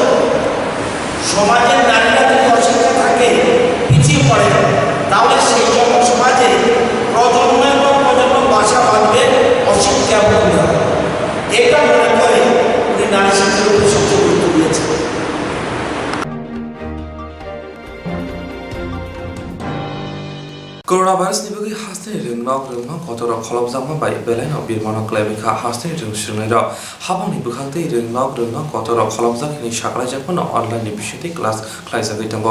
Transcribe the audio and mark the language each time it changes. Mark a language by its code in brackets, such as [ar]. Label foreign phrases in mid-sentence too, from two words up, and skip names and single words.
[bn] সমাজের নারীরা যদি অশিক্ষা থাকে, পিছিয়ে পড়ে, তাহলে সেই সমাজে প্রজন্মের পর প্রজন্ম বাসা বাঁধবে অশিক্ষা এবং এটা মনে করে উনি নারী শিক্ষার উপর সবচেয়ে গুরুত্ব দিয়েছেন। [trp] Coronavirus ni bagi hasni ringnok kotorok kholobjama bai belaino birmano klaibekha hasni ring sringnero habang ni bukhangtei ringnok kotorok kholobjak ni saklaijakmano online ni bisiti class khlaijagui tongo.